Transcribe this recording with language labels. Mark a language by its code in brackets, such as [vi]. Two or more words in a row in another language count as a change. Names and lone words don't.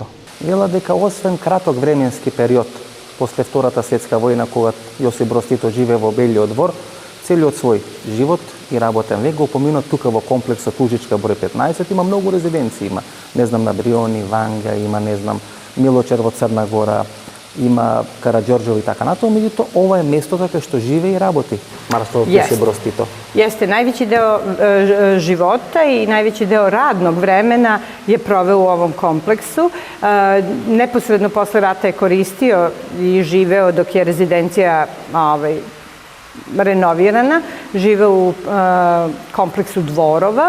[mk] Вела дека освен краток временски период после Втората светска војна, кога Јосип Брз Тито живее во Белиот двор, целиот свој живот и работен век го поминал тука во комплексот Ужичка број 15. Има многу резиденции, има, не знам, на Бриони, Ванга, има, не знам, Милочер во Црна Гора, има Караđorđevo и така натаму, меѓутоа ова е местото кај што живее и работи маршалот Јосип Брз Тито. [sr] Jeste, najveći deo života i najveći deo radnog vremena je proveo u ovom kompleksu. Neposredno posle rata je koristio i živeo dok je rezidencija renovirana, živeo u kompleksu Dvorova.